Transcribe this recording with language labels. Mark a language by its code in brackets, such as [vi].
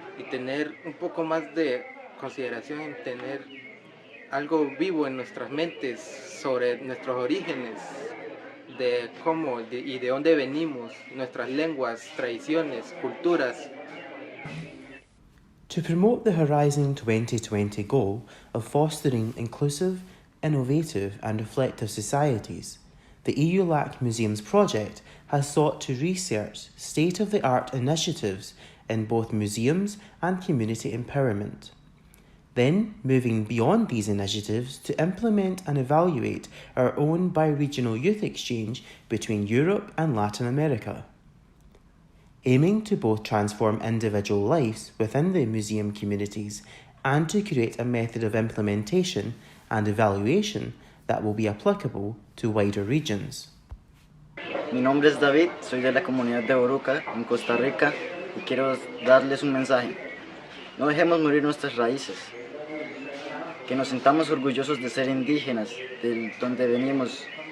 [es] tener un poco más de consideración en tener algo vivo en nuestras mentes sobre nuestros orígenes, de cómo y de dónde venimos, nuestras lenguas, tradiciones, culturas. [en] To promote the Horizon 2020 goal of fostering inclusive, innovative and reflective societies, the EU-LAC Museums project has sought to research state-of-the-art initiatives in both museums and community empowerment. Then, moving beyond these initiatives to implement and evaluate our own bi-regional youth exchange between Europe and Latin America. Aiming to both transform individual lives within the museum communities and to create a method of implementation and evaluation that will be applicable to wider regions. [es] Mi nombre es David, soy de la comunidad de Boruca, en Costa Rica, y quiero darles un mensaje. No dejemos morir nuestras raíces. Que nos sintamos orgullosos de ser indígenas, de donde venimos.